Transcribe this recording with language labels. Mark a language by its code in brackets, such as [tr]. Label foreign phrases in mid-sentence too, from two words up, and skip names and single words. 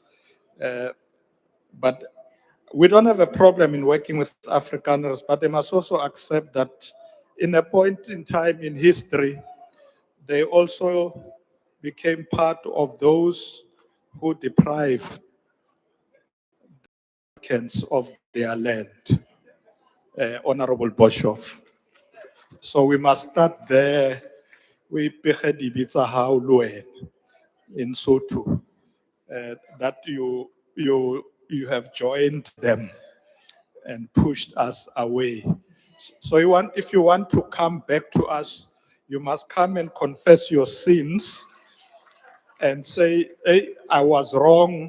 [en] But we don't have a problem in working with Afrikaners, but they must also accept that in a point in time in history, they also became part of those who deprive Africans of their land, Honorable Boshoff. So we must start there. We [st] pege dibitsa hao le wena [en] in Sotho, that you have joined them and pushed us away. So if you want to come back to us, you must come and confess your sins and say, hey, I was wrong.